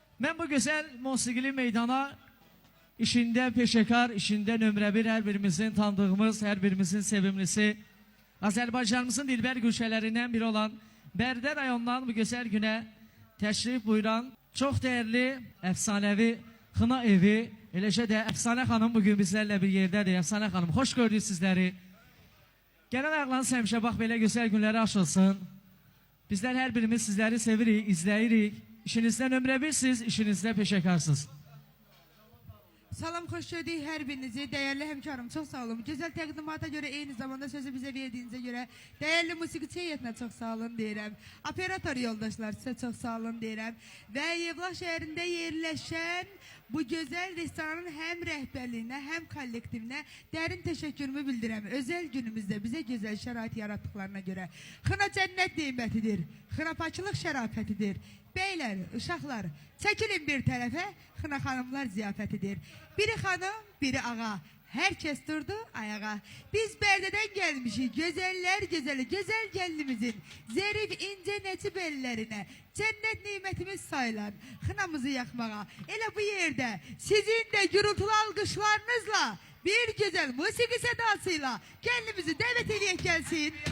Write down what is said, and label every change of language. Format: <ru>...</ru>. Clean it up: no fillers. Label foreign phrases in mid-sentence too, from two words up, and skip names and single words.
<az>Ben bu güzel musiqili meydana işinde peşekar, işinde nömrə bir, her birimizin tanıdığımız, her birimizin sevimlisi, Azərbaycanımızın dilbər gülşələrindən biri olan Bərdə rayonundan bu güzel güne təşrif buyuran çok değerli, efsanevi Xına evi, eləcə də Əfsanə xanım bugün bizlərlə bir yerdədir. Əfsanə xanım, hoş gördük sizləri. Gələn ayaqlarınız həmişə bax belə gözəl günləri aşılsın. Bizlər hər birimiz sizləri sevirik, izləyirik. İşinizdə nömrə birsiniz, işinizdə peşekarsınız. Salam, hoş gördük her birinizi. Değerli hemkarım, çok sağ olun. Güzel təqdimata göre, eyni zamanda sözü bize verdiğinize göre değerli musiqiçi heyətinə çok sağ olun deyirəm. Operator yoldaşlar size çok sağ olun deyirəm. Ve Yevlax şəhərində yerləşən bu güzel restoranın hem rəhbərliyinə hem kollektivinə dərin təşəkkürümü bildirəm. Özel günümüzdə bize güzel şərait yarattıklarına göre. Xına cənnət nimətidir, xına paçılıq şərafətidir. Beyler, uşaqlar, çəkilin bir tərəfə, Xına xanımlar ziyafətidir. Biri xanım, biri ağa. Herkes durdu ayağa. Biz Bərdədən gelmişik, güzeller güzeli, güzel gəlinimizin zərif ince nəcib ellərinə cennet nimetimiz sayılan xınamızı yakmağa. Elə bu yerde sizin de gürültülü alkışlarınızla bir güzel musiki sedasıyla kendimizi davet edək gelsin.</az>